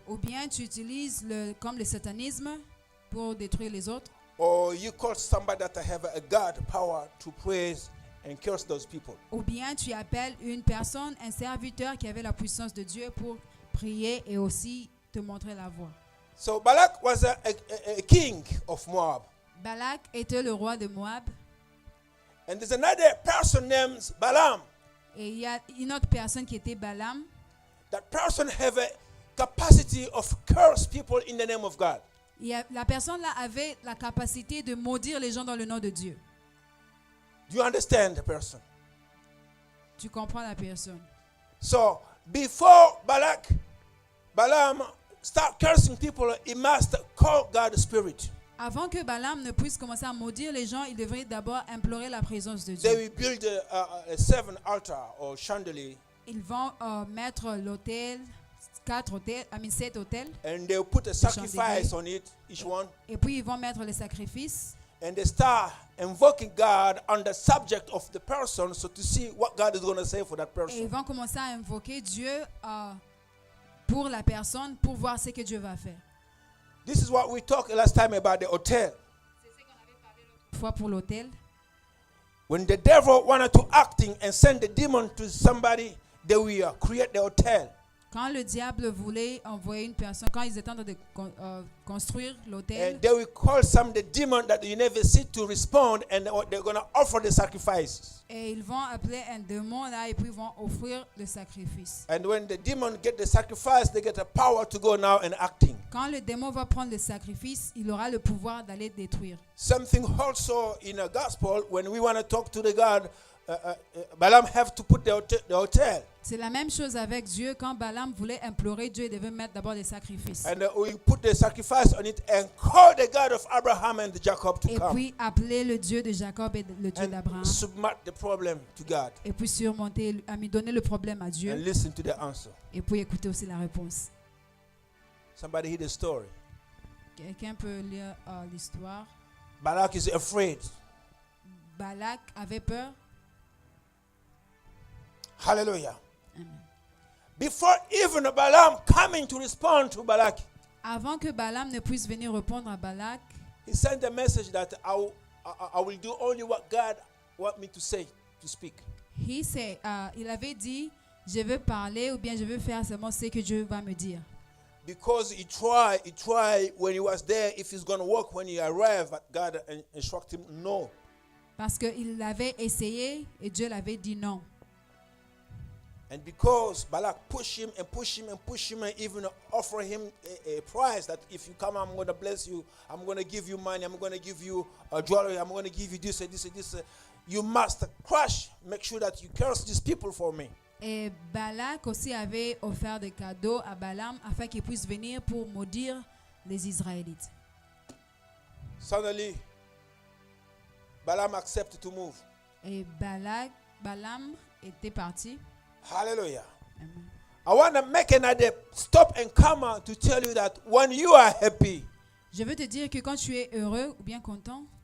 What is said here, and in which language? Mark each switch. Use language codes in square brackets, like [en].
[fr] Ou bien tu utilises comme le satanisme pour détruire les autres. [en] Or you call somebody that have a God power to praise and curse those people. [fr] Ou bien tu appelles une personne, un serviteur qui avait la puissance de Dieu pour prier et aussi te montrer la voie. [en] So Balak was a king of Moab. [fr] Balak était le roi de Moab. [en] And there's another person named Balaam. [fr] Et il y a une autre personne qui était Balaam. [en] That person have a capacity of curse people in the name of God. [fr] La personne là avait la capacité de maudire les gens dans le nom de Dieu. [en] Do you understand the person? [fr] Tu comprends la personne. [en] So before Balaam start cursing people, he must call God's spirit. [fr] Avant que Balaam ne puisse commencer à maudire les gens, il devrait d'abord implorer la présence de [en] They [fr] Dieu. [en] will build a 7 altar or chandelier. [fr] Ils vont mettre l'autel, 7 autels. [en] And they will put a sacrifice on it, each one. [fr] Et puis ils vont mettre les sacrifices. [en] And they start invoking God on the subject of the person, so to see what God is going to say for that [fr] Et [en] person. [fr] ils vont commencer à invoquer Dieu pour la personne, pour voir ce que Dieu va faire. [en] This is what we talked last time about the hotel. [fr] C'est ce qu'on avait parlé l'autre fois pour l'autel. [en] When the devil wanted to acting and send the demon to somebody, they will create the hotel. [fr] Quand le diable voulait envoyer une personne, quand ils étaient en train de construire l'autel, [en] and they will call some the demon that you never see to respond, and they're going to offer the sacrifices. [fr] et ils vont appeler un démon là et puis ils vont offrir le sacrifice. [en] And when the demon get the sacrifice, they get the power to go now and acting. [fr] Quand le démon va prendre le sacrifice, il aura le pouvoir d'aller détruire. [en] Something also in the gospel, when we want to talk to the God, Balaam have to put the hotel. [fr] C'est la même chose avec Dieu. Quand Balaam voulait implorer Dieu, il devait mettre d'abord des sacrifices. [en] And we put the sacrifice on it and call the God of Abraham and Jacob to [fr] Et [en] come [fr] puis appeler le Dieu de Jacob et le Dieu d'Abraham. [en] and submit the problem to God [fr] Et puis surmonter, à lui donner le problème à [en] and [fr] Dieu. [en] listen to the answer. [fr] Et puis écouter aussi la réponse. [en] Somebody hear the story. [fr] Quelqu'un peut lire l'histoire. [en] Balak is afraid. [fr] Balak avait peur. Hallelujah. Amen. [en] Before even Balaam coming to respond to Balak, [fr] Avant que Balaam ne puisse venir répondre à Balak, [en] he sent a message that I will do only what God want me to say, to speak. [fr] il avait dit, je veux parler ou bien je veux faire seulement ce que Dieu va me dire. [en] Because he tried when he was there, if he's going to work when he arrived, but God instructed him no. [fr] Parce qu'il l'avait essayé et Dieu l'avait dit non. [en] And because Balak pushed him and pushed him and pushed him and even offer him a prize that if you come, I'm going to bless you, I'm going to give you money, I'm going to give you jewelry, I'm going to give you this and this and this. You must crush, make sure that you curse these people for me. [fr] Et Balak aussi avait offert des cadeaux à Balaam afin qu'il puisse venir pour maudire les Israélites. [en] Suddenly, Balaam accepted to move. [fr] Et Balaam était parti. Hallelujah. Amen. [en] I want to make another stop and comma to tell you that when you are happy, [fr] Je veux te dire que quand tu es heureux ou bien content,